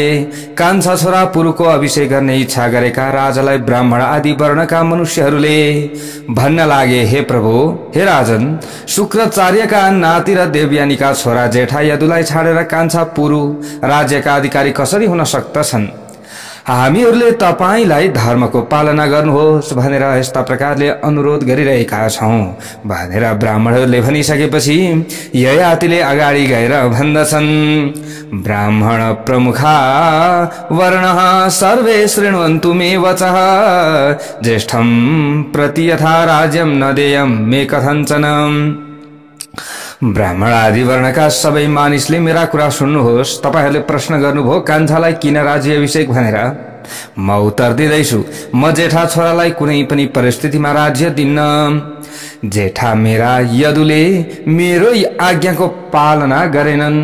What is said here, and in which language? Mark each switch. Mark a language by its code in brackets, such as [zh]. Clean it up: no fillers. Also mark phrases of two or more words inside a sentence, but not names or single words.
[ne] कान्छा छोरा पुरुको अभिषेक गर्ने इच्छा गरेका राजालाई ब्राह्मण आदि वर्णका मनुष्यहरूले भन्न लागे, हे प्रभु, हे राजन, शुक्राचार्यका नाति र देवयानीका छोरा जेठा यदुलाई छाडेर कान्छा पुरु राज्यका अधिकारी कसरी हुन सक्दछन्? हामीहरूले तपाईलाई धर्मको पालना गर्नुहोस् भनेर यस्ता प्रकारले अनुरोध गरिरहेका छौं भनेर ब्राह्मणहरूले भनिसकेपछि ययातिले अगाडि गएर भन्दछन्, [sa] ब्राह्मण प्रमुखा वर्णः सर्वे शृण्वन्तु मे वचः, ज्येष्ठं प्रति यथा राज्यं न देयं मे कथञ्चन। [ne] ब्राह्मण आदि वर्णका सबै मानिसले मेरा कुरा सुन्नुहोस्। तपाईहरूले प्रश्न गर्नुभयो कान्छालाई किन राज्य अभिषेक भनेर। म उत्तर दिँदैछु, म जेठा छोरालाई कुनै पनि परिस्थितिमा राज्य दिन्न। जेठा मेरा यदुले मेरो आज्ञाको पालना गरेनन्।